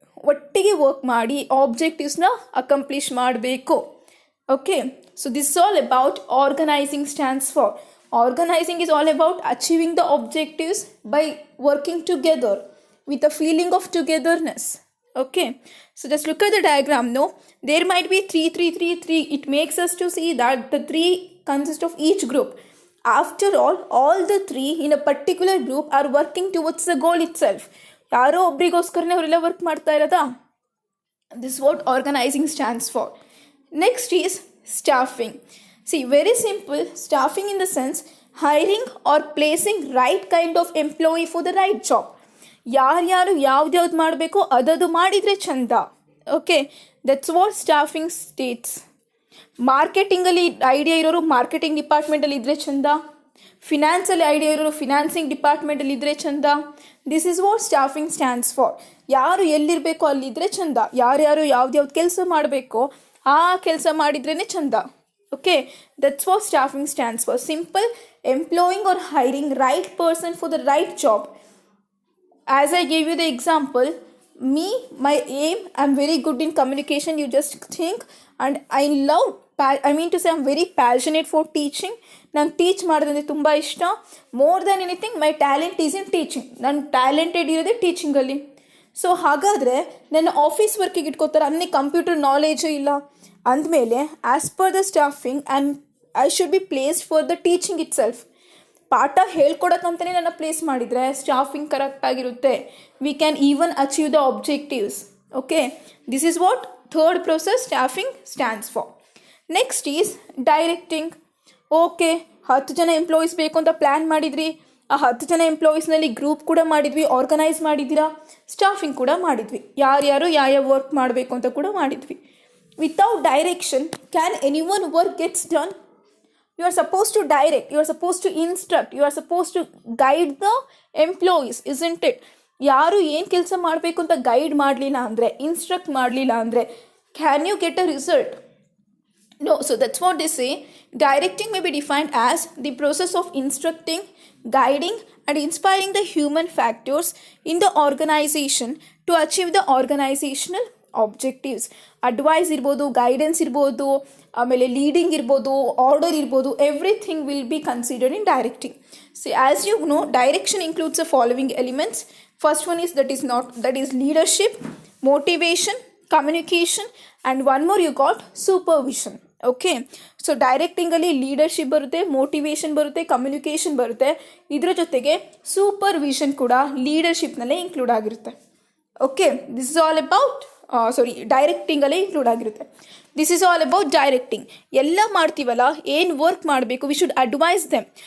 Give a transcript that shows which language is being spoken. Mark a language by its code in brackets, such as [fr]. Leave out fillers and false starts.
[kn] ಒಟ್ಟಿಗೆ ವರ್ಕ್ ಮಾಡಿ ಆಬ್ಜೆಕ್ಟಿವ್ಸ್ನ ಅಕಂಪ್ಲಿಷ್ ಮಾಡಬೇಕು. [en] Okay, so this is all about organizing stands for. Organizing is all about achieving the objectives by working together with a feeling of togetherness. Okay, so just look at the diagram. No, there might be 3, 3, 3, 3. It makes us to see that the 3 consist of each group. After all the 3 in a particular group are working towards the goal itself. [kn] ಯಾರೋ ಒಬ್ರಿಗೋಸ್ಕರನೇ ಅವರೆಲ್ಲ work ಮಾಡ್ತಾ ಇರೋದಾ? [en] This is what organizing stands for. Next is staffing. See, very simple. Staffing in the sense hiring or placing right kind of employee for the right job. [kn] ಯಾರು ಯಾವ್ದು ಮಾಡಬೇಕೋ ಅದದು ಮಾಡಿದರೆ ಚಂದ. [en] Okay, that's what staffing states. [kn] ಮಾರ್ಕೆಟಿಂಗಲ್ಲಿ idea ಇರೋರು marketing ಡಿಪಾರ್ಟ್ಮೆಂಟಲ್ಲಿ ಇದ್ದರೆ ಚಂದ. ಫಿನಾನ್ಸಲ್ಲಿ idea ಇರೋರು ಫಿನಾನ್ಸಿಂಗ್ ಡಿಪಾರ್ಟ್ಮೆಂಟಲ್ಲಿ ಇದ್ದರೆ ಚಂದ. [en] This is what staffing stands for. [kn] ಯಾರು ಎಲ್ಲಿರಬೇಕೋ ಅಲ್ಲಿದ್ದರೆ ಚಂದ. ಯಾರ್ಯಾರು ಯಾವ್ದು ಕೆಲಸ ಮಾಡಬೇಕೋ ಆ ಕೆಲಸ ಮಾಡಿದ್ರೇ ಚಂದ. [en] Okay, that's what staffing stands for. Simple, employing or hiring right person for the right job. As I gave you the example, my aim, I'm very good in communication, you just think, and I'm very passionate for teaching. [kn] ನಂಗೆ teach ಮಾಡೋದಂದರೆ ತುಂಬ ಇಷ್ಟ. [en] More than anything my talent is in teaching. [kn] ನಾನು talented ಇರೋದೇ ಟೀಚಿಂಗಲ್ಲಿ. So ಹಾಗಾದರೆ ನನ್ನ office ವರ್ಕಿಗೆ ಇಟ್ಕೋತಾರೆ, ಅನ್ನೇ ಕಂಪ್ಯೂಟರ್ ನಾಲೆಜು ಇಲ್ಲ ಅಂದಮೇಲೆ [en] As per the staffing I should be placed for the teaching itself. [kn] ಪಾಠ ಹೇಳ್ಕೊಡೋಕ್ಕಂತಲೇ ನನ್ನ ಪ್ಲೇಸ್ ಮಾಡಿದರೆ staffing ಕರೆಕ್ಟಾಗಿರುತ್ತೆ. [en] We can even achieve the objectives. Okay, this is what third process staffing stands for. Next is directing. [kn] Okay, 10 ಜನ employees ಬೇಕು ಅಂತ plan ಮಾಡಿದ್ರಿ. ಆ 10 ಜನ ಎಂಪ್ಲಾಯೀಸ್ನಲ್ಲಿ group ಕೂಡ ಮಾಡಿದ್ವಿ, ಆರ್ಗನೈಸ್ ಮಾಡಿದ್ದೀರಾ, ಸ್ಟಾಫಿಂಗ್ ಕೂಡ ಮಾಡಿದ್ವಿ, ಯಾರ್ಯಾರು ಯಾವ ವರ್ಕ್ ಮಾಡಬೇಕು ಅಂತ ಕೂಡ ಮಾಡಿದ್ವಿ. [en] Without direction can any one work gets done? You are supposed to direct, you are supposed to instruct, you are supposed to guide the employees, isn't it? [kn] ಯಾರು ಏನು ಕೆಲಸ ಮಾಡಬೇಕು ಅಂತ ಗೈಡ್ ಮಾಡಲಿಲ್ಲ ಅಂದರೆ, ಇನ್ಸ್ಟ್ರಕ್ಟ್ ಮಾಡಲಿಲ್ಲ ಅಂದರೆ, [en] Can you get a result? No. So that's what they say. Directing may be defined as the process of instructing, guiding and inspiring the human factors in the organization to achieve the organizational objectives. [kn] Advice ಇರ್ಬೋದು, guidance ಇರ್ಬೋದು, ಆಮೇಲೆ leading ಇರ್ಬೋದು, order ಇರ್ಬೋದು, [en] Everything will be considered in directing. See as you know, direction includes the following elements. First one is that is leadership, motivation, communication, and one more you got supervision. [kn] Okay, so ಡೈರೆಕ್ಟಿಂಗಲ್ಲಿ leadership ಬರುತ್ತೆ, motivation ಬರುತ್ತೆ, communication ಬರುತ್ತೆ, ಇದರ ಜೊತೆಗೆ supervision ಕೂಡ ಲೀಡರ್ಶಿಪ್ನಲ್ಲೇ include ಆಗಿರುತ್ತೆ. [en] Okay, this is all about ಡೈರೆಕ್ಟಿಂಗಲ್ಲೇ include ಆಗಿರುತ್ತೆ. This is all about directing. [kn] ಎಲ್ಲ ಮಾಡ್ತೀವಲ್ಲ, ಏನು ವರ್ಕ್ ಮಾಡಬೇಕು, [en] We should advise them.